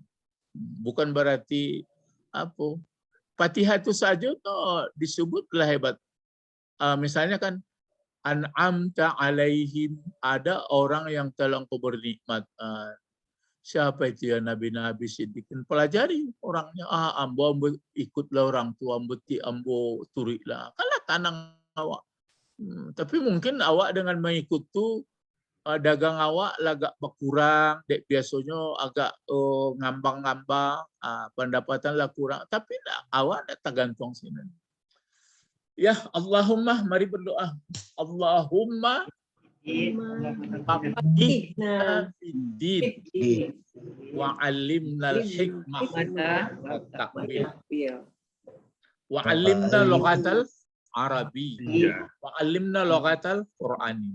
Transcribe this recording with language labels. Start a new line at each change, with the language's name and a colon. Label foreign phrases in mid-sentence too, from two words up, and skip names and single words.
Indonesian: Bukan berarti apa. Fatihah itu saja disebutlah hebat. Misalnya kan
Arabic: أنعمت عليهم,
Indonesian: ada orang yang telah engkau bernikmat. Siapa itu ya nabi-nabi siddiqin? Pelajari orangnya.
Minangkabau: Ambo ikutlah orang tua, ambo turiklah. Kalah tanang awak.
Indonesian: Tapi mungkin awak dengan mengikut tu dagang awak agak berkurang, dek biasanya agak ngambang-ngambang, pendapatan lah kurang. Tapi awak tak tergantung sini.
Arabic: يا اللهم,
Indonesian: mari berdoa.
Arabic: اللهم فقهنا في الدين وعلمنا الحكمة والتقويم وعلمنا اللغة العربية وعلمنا لغة القرآن.